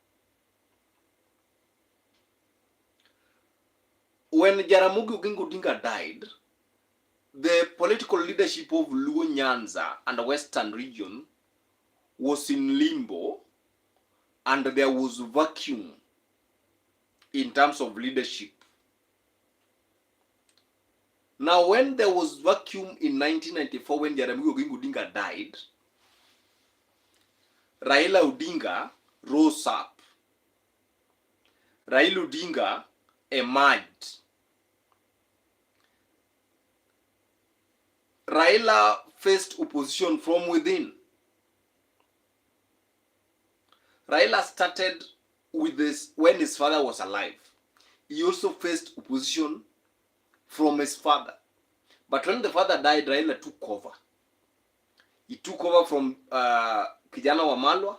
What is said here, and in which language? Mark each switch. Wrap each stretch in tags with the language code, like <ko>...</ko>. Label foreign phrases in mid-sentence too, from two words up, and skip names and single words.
<en>When Jaramogi Oginga Odinga died, the political leadership of Luo Nyanza and the Western region was in limbo, and there was vacuum in terms of leadership. Now, when there was vacuum in 1994, when Jaramogi Oginga Odinga died, Raila Odinga rose up Raila Odinga emerged. Raila faced opposition from within. Raila started with this when his father was alive. He also faced opposition from his father. But when the father died, Raila took over. He took over from Kijana Wamalwa.</en>